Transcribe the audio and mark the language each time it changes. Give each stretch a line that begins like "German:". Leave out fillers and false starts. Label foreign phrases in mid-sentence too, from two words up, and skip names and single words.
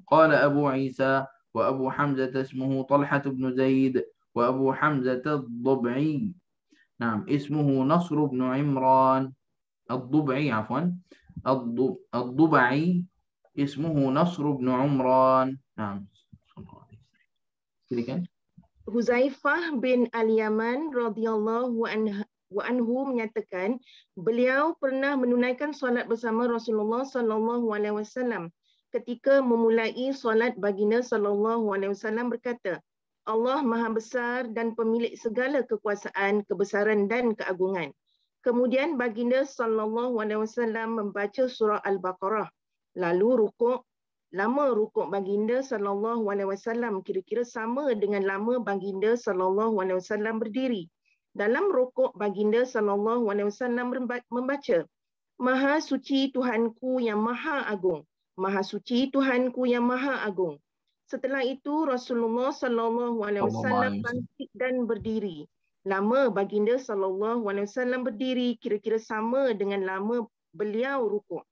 Arabic: قال أبو عيسى وأبو حمزة اسمه طلحة بن زيد وأبو حمزة الضبعي نعم اسمه نصر بن عمران الضبعي الضبعي اسمه نصر بن عمران. نعم.
Malay: Huzaifah bin Al-Yaman
Arabic: رضي الله عنه
Malay: menyatakan beliau pernah menunaikan solat bersama Rasulullah
Arabic: صلى الله عليه وسلم.
Malay: Ketika memulai solat, baginda
Arabic: صلى الله عليه وسلم
Malay: berkata, Allah Maha Besar dan pemilik segala kekuasaan, kebesaran dan keagungan. Kemudian baginda
Arabic: صلى الله عليه وسلم
Malay: membaca surah Al-Baqarah. Lalu rukuk. Lama rukuk baginda
Arabic: صلى الله عليه وسلم
Malay: kira-kira sama dengan lama baginda
Arabic: صلى الله عليه وسلم
Malay: berdiri. Dalam rukuk baginda
Arabic: صلى الله عليه وسلم
Malay: membaca, Maha suci Tuhanku yang Maha Agung. Maha suci Tuhanku yang Maha Agung. Setelah itu Rasulullah
Arabic: صلى الله عليه وسلم
Malay: bangkit dan berdiri. Lama baginda
Arabic: صلى الله عليه وسلم
Malay: berdiri kira-kira sama dengan lama beliau rukuk.